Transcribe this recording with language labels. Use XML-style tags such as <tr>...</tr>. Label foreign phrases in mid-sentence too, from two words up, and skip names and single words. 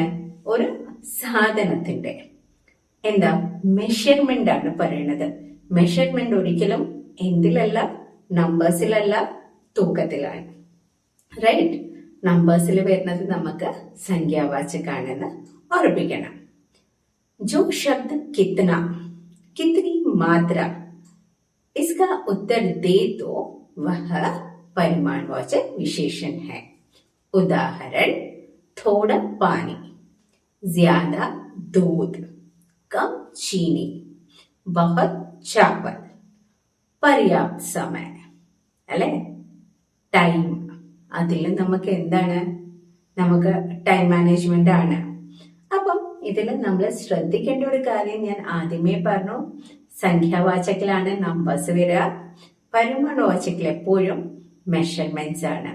<ml>ഒരു സാധനത്തിന്റെ എന്താ മെഷർമെന്റ് ആണ് പറയുന്നത്. മെഷർമെന്റ് ഒരിക്കലും എന്തിലല്ല? നമ്പേഴ്സിലല്ല, തൂക്കത്തിലാണ്. റൈറ്റ്? നമ്പേഴ്സിൽ വരുന്നത് നമുക്ക് സംഖ്യാവാചകാണെന്ന് ഓർമ്മിക്കണം.</ml> <hi>जो शब्द कितना, कितनी मात्रा, इसका उत्तर दे तो वह परिमाणवाचक विशेषण है. उदाहरण, थोड़ा पानी, ज्यादा दूध, कम चीनी, बहुत चावल, पर्याप्त समय അല്ലെ?</hi> <ml>ടൈം. അതിൽ നമുക്ക് എന്താണ്? നമുക്ക്</ml> <en>time management</en> <ml>ആണ്. അപ്പം ഇതിൽ നമ്മൾ ശ്രദ്ധിക്കേണ്ട ഒരു കാര്യം ഞാൻ ആദ്യമേ പറഞ്ഞു. സംഖ്യാവാചകിലാണ് നമ്പേഴ്സ് വരിക. പരിമാണവാചകിൽ എപ്പോഴും മെഷർമെന്റ്സ് ആണ്.</ml>